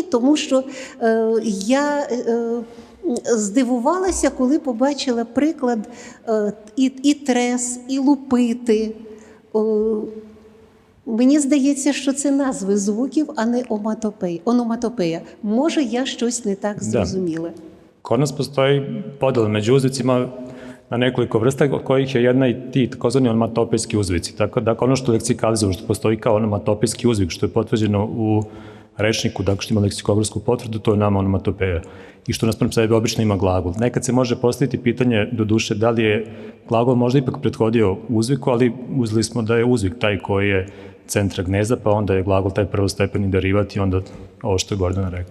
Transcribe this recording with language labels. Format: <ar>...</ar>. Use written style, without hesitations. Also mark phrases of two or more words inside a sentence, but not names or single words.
<uk>Тому що я здивувалася, коли побачила приклад і трес, і лупити. Мені здається, що це назви звуків, а не ономатопея. Може, я щось не так зрозуміла.</uk> <sr>Kod nas postoji podjela među uzvicima na nekoliko vrsta, od kojih je jedna i ti takozvani onomatopejski uzvici. Tako da ono što leksikalizujemo, što postoji kao onomatopejski uzvik, što je potvrđeno u rečniku, dakle što ima leksikografsku potvrdu, to je nama onomatopeja. I što naspram sebe obično ima glagol. Nekad se može postaviti pitanje, do duše, da li je glagol možda ipak prethodio uzviku, ali uzeli smo da je uzvik taj koji je centra gnezda, pa onda je glagol taj prvostepeni derivat i onda ovo što je Gordana rekla.</sr>